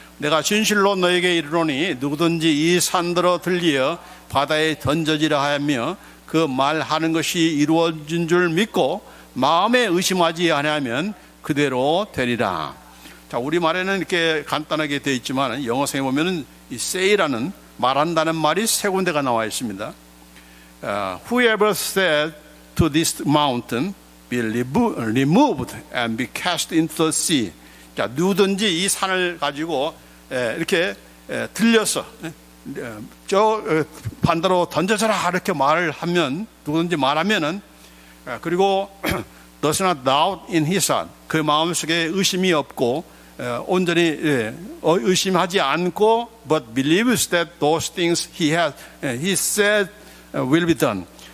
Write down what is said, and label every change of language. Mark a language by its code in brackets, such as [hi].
[ko] 내가 진실로 너에게 이르노니 누구든지 이 산더러 들리어 바다에 던져지라 하며 그 말하는 것이 이루어진 줄 믿고 마음에 의심하지 아니하면 그대로 되리라. 자, 우리말에는 이렇게 간단하게 되어 있지만 영어성에 보면은 이 say라는 말한다는 말이 세 군데가 나와 있습니다. [en] whoever said to this mountain, be removed and be cast into the sea. [ko] 자, 누구든지 이 산을 가지고 이렇게 들려서 저 반대로 던져져라 이렇게 말을 하면, 누구든지 말하면은, 그리고 [en] does not doubt in his heart, [ko] 그 마음속에 의심이 없고 온전히 의심하지 않고 [en] but believes that those things he said will be done.